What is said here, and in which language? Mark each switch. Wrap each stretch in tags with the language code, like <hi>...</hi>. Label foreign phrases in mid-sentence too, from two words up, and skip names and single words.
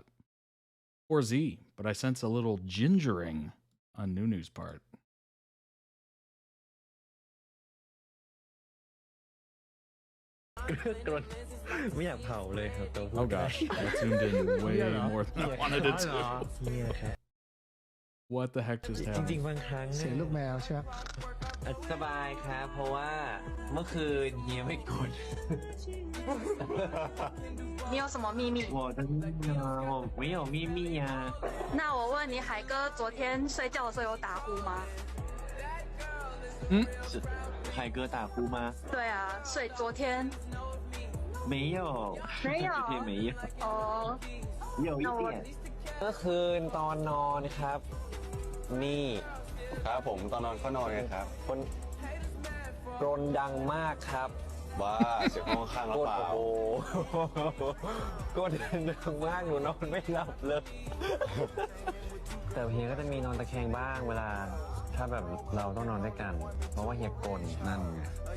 <en>Or Z, but I sense a little gingering on NuNew's part. Oh gosh, I tuned in way more than I wanted it to. What the heck just happened?</en> <th>เสียงลูกแมวใช่ไหมสบายครับเพราะว่าเมื่อคืนเฮียไม่กด</th> <zh>你有什么秘密？我的秘密啊，我没有秘密呀。那我问你，海哥昨天睡觉的时候有打呼吗？是海哥打呼吗？对啊，所以昨天没有，没有，昨天没有。哦，有一点。</zh> <th>เมื่อคืนตอนนอนครับ นี่ ครับผมตอนนอนก็นอนไงครับ คนกรนดังมากครับ ว้าเสียงห้องข้างหรือเปล่า โอ้กรนดังมากหนูนอนไม่หลับเลย แต่เฮียก็จะมีนอนตะแคงบ้างเวลาถ้าแบบเราต้องนอนด้วยกัน เพราะว่าเฮียกรนนั่นไง</th>